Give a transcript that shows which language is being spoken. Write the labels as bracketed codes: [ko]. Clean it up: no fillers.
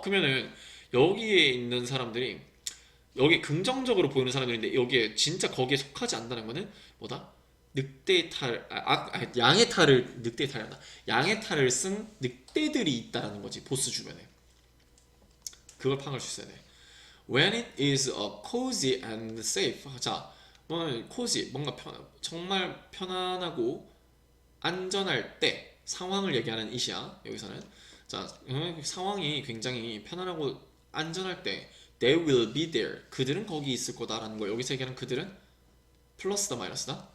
[ko] 그러면은 여기에 있는 사람들이 여기 긍정적으로 보이는 사람들인데 여기에 진짜 거기에 속하지 않는다는 거는 뭐다? 늑대의 탈, 양의 탈을 늑대의 탈이 한다. 양의 탈을 쓴 늑대들이 있다라는 거지 보스 주변에. 그걸 파악할 수 있어야 돼. [en] When it is a cozy and safe. [ko] 자, [en] cozy [ko] 뭔가 정말 편안하고 안전할 때 상황을 얘기하는 이시야 여기서는. 자, 상황이 굉장히 편안하고 안전할 때 [en] they will be there. [ko] 그들은 거기 있을 거다라는 거. 여기서 얘기하는 그들은 플러스다 마이너스다.